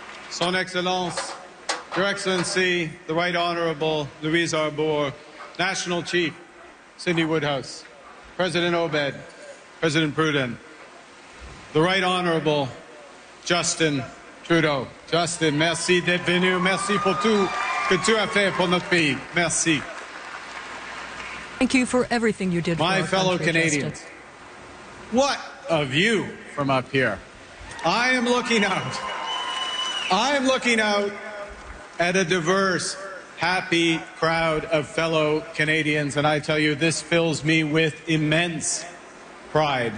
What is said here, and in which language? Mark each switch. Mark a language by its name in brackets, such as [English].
[English] Son Excellence, Your Excellency, the Right Honorable Louise Arbour, National Chief Cindy Woodhouse, President Obed, President Pruden, the Right Honorable Justin Trudeau. [French] Justin, merci d'être venu. Merci pour tout ce que tu as fait pour notre pays. Merci. [English] Thank you for everything you did for my fellow country, Canadians. Justin. What a view from up here. I am looking out. I'm looking out at a diverse, happy crowd of fellow Canadians, and I tell you, this fills me with immense pride.